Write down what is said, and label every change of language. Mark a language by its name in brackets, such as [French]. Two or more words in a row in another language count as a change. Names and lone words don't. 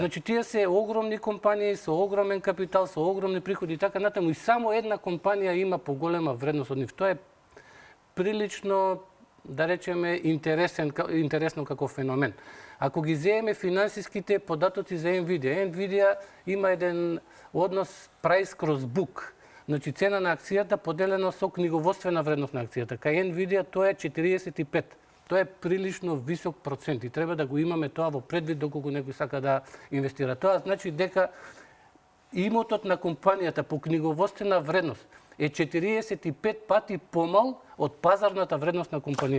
[Macedonian] Значи, тие се огромни компании со огромен капитал, со огромни приходи и така натаму. И само една компанија има поголема вредност од нив. Тоа е прилично, да речеме, интересно како феномен. Ако ги земеме финансиските податоци за Nvidia има еден однос [English] price cross book. [Macedonian] Значи, цена на акцијата поделено со книговодствена вредност на акцијата. Кај Nvidia тоа е 45. Тоа е прилично висок процент и треба да го имаме тоа во предвид доколку некој сака да инвестира. Тоа значи дека имотот на компанијата по книговодствена вредност е 45 пати помал од пазарната вредност на компанијата.